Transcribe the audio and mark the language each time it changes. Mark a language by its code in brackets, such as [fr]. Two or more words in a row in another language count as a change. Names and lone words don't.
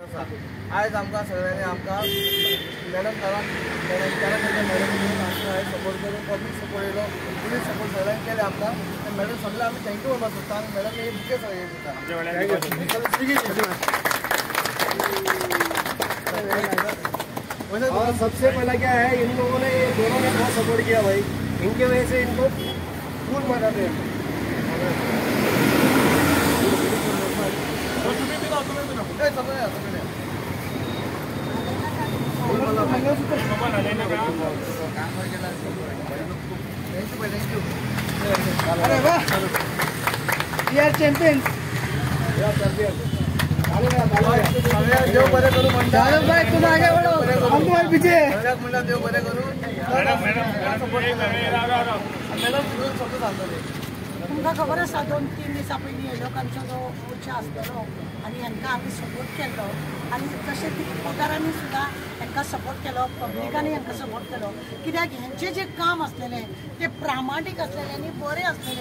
[kok] आसा। आयज आमकां सगळ्यांनी आमकां मॅडम मॅडम सपोर्ट करून [en] public support [kok] येयलो, [en] police support [kok] सगळ्यांनी केले आमकां। मॅडम सगळ्यांक आमी थँक्यू म्हणपाक सोदता आनी मॅडम हे बुके सगळे [hi] और सबसे पहला क्या है, इन लोगों ने दोनों ने बहुत सपोर्ट किया भाई, इनके वजह से इनको फूल मनाते हैं। अरे वाह, [en] we are champions. [kok] देव बरे करू म्हणटा [hi] भाई, तुम आगे बढ़ो, हम तुम्हारे पीछे। [kok] म्हणटा देव बरे करू। मॅडम शब्द सांगतले। तुमकां खबर आसा 2-3 दिसां पयलीं लोकांचो जो मोर्चा आसलेलो आनी हांकां आमी सपोर्ट केलो आनी तशें तितकोकारांनी सुद्दां हांकां सपोर्ट केलो, पब्लिकांनी हांकां सपोर्ट केलो, कित्याक हेंचें जें काम आसलेलें तें प्रामाणीक आसलेलें आनी बरें आसलेलें।